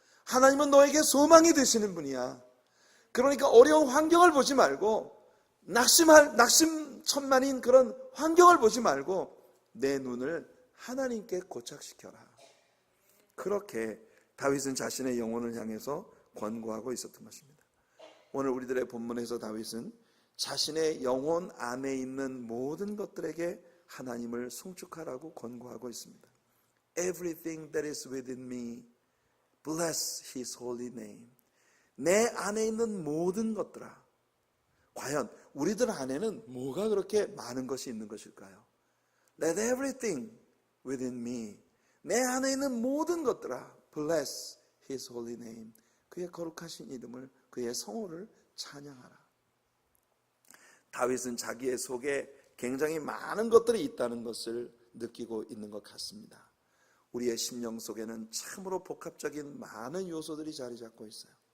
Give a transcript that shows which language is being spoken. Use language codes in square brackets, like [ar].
[ko] 하나님은 너에게 소망이 되시는 분이야. 그러니까 어려운 환경을 보지 말고, 낙심천만인 그런 환경을 보지 말고 내 눈을 하나님께 고착시켜라. 그렇게 다윗은 자신의 영혼을 향해서 권고하고 있었던 것입니다. 오늘 우리들의 본문에서 다윗은 자신의 영혼 안에 있는 모든 것들에게 하나님을 송축하라고 권고하고 있습니다. [en] Everything that is within me, bless His holy name. [ko] 내 안에 있는 모든 것들아. 과연 우리들 안에는 뭐가 그렇게 많은 것이 있는 것일까요? [en] Let everything within me, [ko] 내 안에 있는 모든 것들아, [en] bless His holy name. [ko] 그의 거룩하신 이름을, 그의 성호를 찬양하라. 다윗은 자기의 속에 굉장히 많은 것들이 있다는 것을 느끼고 있는 것 같습니다. 우리의 심령 속에는 참으로 복합적인 많은 요소들이 자리 잡고 있어요.